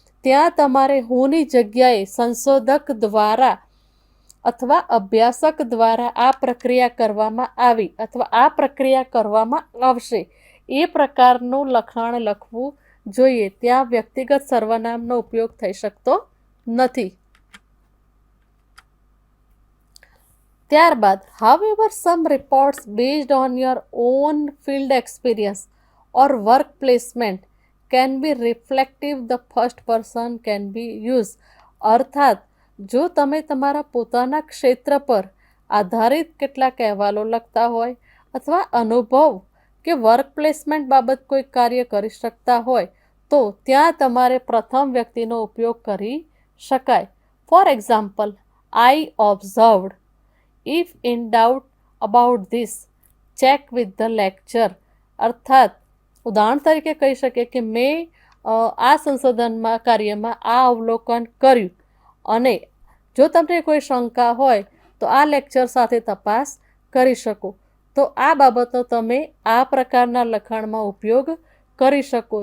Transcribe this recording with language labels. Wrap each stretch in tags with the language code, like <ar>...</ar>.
<gu>ત્યાં તમારે હુંની જગ્યાએ સંશોધક દ્વારા અથવા અભ્યાસક દ્વારા આ પ્રક્રિયા કરવામાં આવી અથવા આ પ્રક્રિયા કરવામાં આવશે એ પ્રકારનું લખાણ લખવું જોઈએ. ત્યાં વ્યક્તિગત સર્વનામનો ઉપયોગ થઈ શકતો નથી.</gu> <en>ત્યારબાદ however some reports based on your own field experience or work placement can be reflective, the first person can be used.</en> <gu>અર્થાત જો તમે તમારા પોતાના ક્ષેત્ર પર આધારિત કેટલાક અહેવાલો લખતા હોય અથવા અનુભવ કે વર્ક પ્લેસમેન્ટ બાબત કોઈ કાર્ય કરી શકતા હોય તો ત્યાં તમારે પ્રથમ વ્યક્તિનો ઉપયોગ કરી શકાય.</gu> <en>For example, I observed. If in doubt about this, check with the lecturer.</en> <gu>અર્થાત ઉદાહરણ તરીકે કહી શકીએ કે મેં આ સંશોધનમાં કાર્યમાં આ અવલોકન કર્યું અને જો તમને કોઈ શંકા હોય તો આ લેક્ચર સાથે તપાસ કરી શકો. તો આ બાબતનો તમે આ પ્રકારના લખાણમાં ઉપયોગ કરી શકો.</gu>